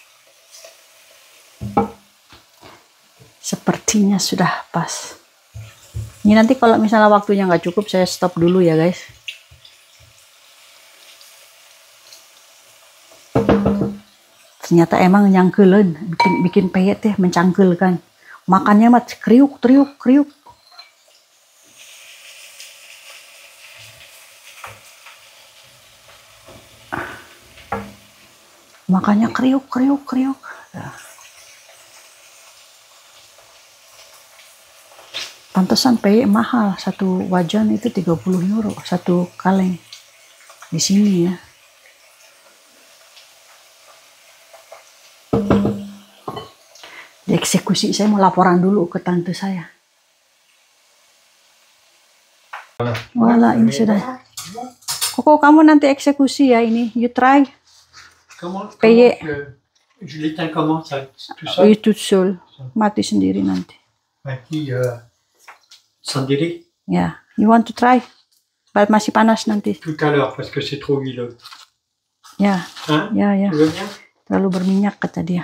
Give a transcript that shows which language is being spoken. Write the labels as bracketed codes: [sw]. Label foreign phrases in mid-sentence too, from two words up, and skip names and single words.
[id] Sepertinya sudah pas. Ini nanti kalau misalnya waktunya nggak cukup, saya stop dulu ya guys. Ternyata emang nyangkelen, bikin peyek teh mencangkelkan. Makannya mah kriuk kriuk kriuk. Makannya kriuk kriuk kriuk. Nah. Pantesan peyek mahal, satu wajan itu 30 euro, satu kaleng di sini ya. Dieksekusi, saya mau laporan dulu ke tante saya. Wala, ini sudah. Koko, kamu nanti eksekusi ya ini. [en] You try. [id] Peyek. [fr] Je l'éteins comment ça? Tout ça? [id] Itu sul. Mati sendiri nanti. Mati sendiri? Ya, [en] you want to try? [id] Masih panas nanti. [fr] Tout à l'heure parce que c'est trop huileux. [id] Ya, [fr] Hein? [id] ya, ya. [fr] Tu veux bien? [id] Terlalu berminyak kata dia.